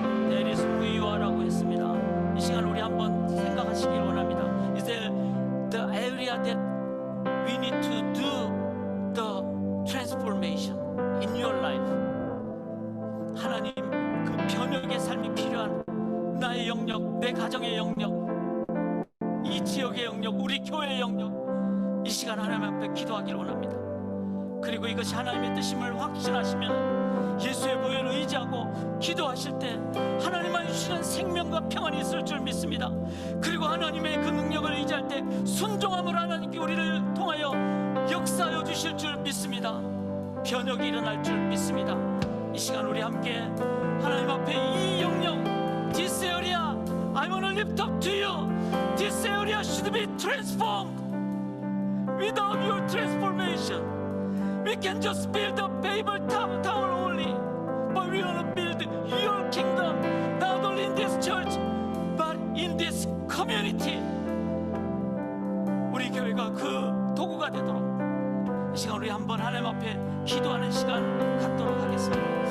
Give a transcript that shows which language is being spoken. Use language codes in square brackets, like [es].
[en] That is who you are [ko] 라고 했습니다. 이 시간 우리 한번 생각하시길 원합니다. [en] Is there the area that we need to do the transformation in your life? [ko] 하나님 그 변혁의 삶이 필요한 나의 영역, 내 가정의 영역, 이 지역의 영역, 우리 교회의 영역, 이 시간 하나님 앞에 기도하길 원합니다. 그리고 이것이 하나님의 뜻임을 확신하시면 예수의 보혈을 의지하고 기도하실 때 하나님만 주시는 생명과 평안이 있을 줄 믿습니다. 그리고 하나님의 그 능력을 의지할 때 순종함으로 하나님께 우리를 통하여 역사하여 주실 줄 믿습니다. 변혁이 일어날 줄 믿습니다. 이 시간 우리 함께 하나님 앞에 이 영역, [en] this area, I want to lift up to you. This area should be transformed. Without your transformation, we can just build a Babel tower only, but we want to build your kingdom, not only in this church, but in this community. [ko] 우리 교회가 그 도구가 되도록 이 시간 우리 한번 하나님 앞에 기도하는 시간 갖도록 하겠습니다.